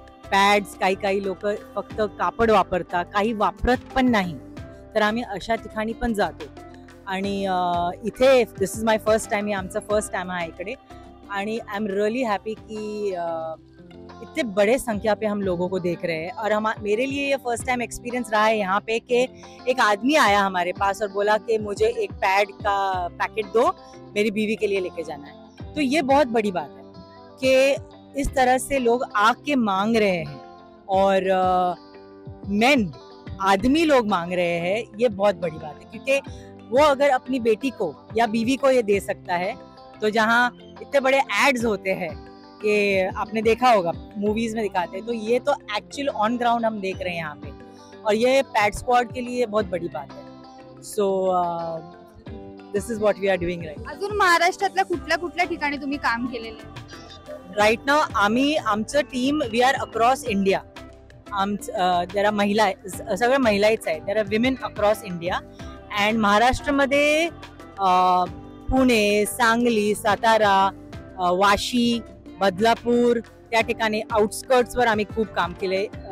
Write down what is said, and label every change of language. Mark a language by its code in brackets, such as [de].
[mr] Pads काही लोक फक्त कापड वापरतात, काही वापरत पण नाही, तर आम्ही अशा ठिकाणी पण जातो आणि इथे [en] this is my first time, [mr] हे आमचा फर्स्ट टाइम आहे इकडे. [hi] आणि [en] I am really happy [hi] कि इतने बड़े संख्या पे हम लोगों को देख रहे हैं. और मेरे लिए ये फर्स्ट टाइम एक्सपीरियंस रहा है यहाँ पे कि एक आदमी आया हमारे पास और बोला कि मुझे एक पैड का पैकेट दो, मेरी बीवी के लिए लेके जाना है. तो ये बहुत बड़ी बात है कि इस तरह से लोग आके मांग रहे हैं और मेन आदमी लोग मांग रहे हैं. ये बहुत बड़ी बात है क्योंकि वो अगर अपनी बेटी को या बीवी को ये दे सकता है, तो जहाँ इतने बड़े एड्स होते हैं कि आपने देखा होगा मूवीज में दिखाते हैं, तो ये तो एक्चुअल ऑन ग्राउंड हम देख रहे हैं यहाँ पे. और ये पैड स्क्वाड के लिए बहुत बड़ी बात है. [en] So this is what we are doing right. [mr] अजून महाराष्ट्रातल्या कुठल्या कुठल्या ठिकाणी तुम्ही काम केलेले? [en] right नाव [mr] आम्ही आमचं team [en] We are across India. [mr] जरा महिला सगळ्या महिलाच आहेत. [en] There are women across India. [mr] And महाराष्ट्रामध्ये पुणे, सांगली, सातारा, वाशी, बदलापूर त्या ठिकाणी आउटस्कर्ट्सवर आम्ही खूप काम केले.